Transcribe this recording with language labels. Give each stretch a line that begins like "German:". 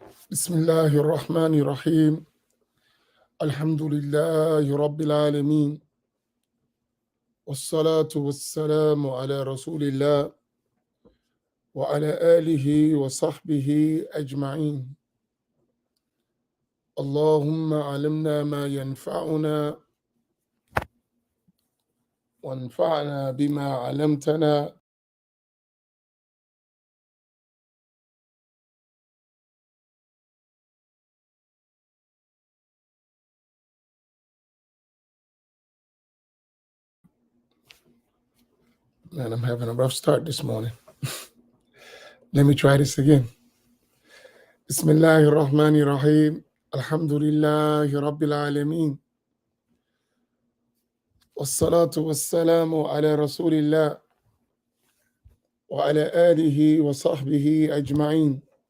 Arabic: بسم الله الرحمن الرحيم الحمد لله رب العالمين والصلاة والسلام على رسول الله وعلى آله وصحبه أجمعين. اللهم علمنا ما ينفعنا وانفعنا بما علمتنا
English: Man, I'm having a rough start this morning. Let me try this again.
Arabic: بسم الله الرحمن الرحيم الحمد لله رب العالمين والصلاة والسلام على رسول الله وعلى آله وصحبه أجمعين.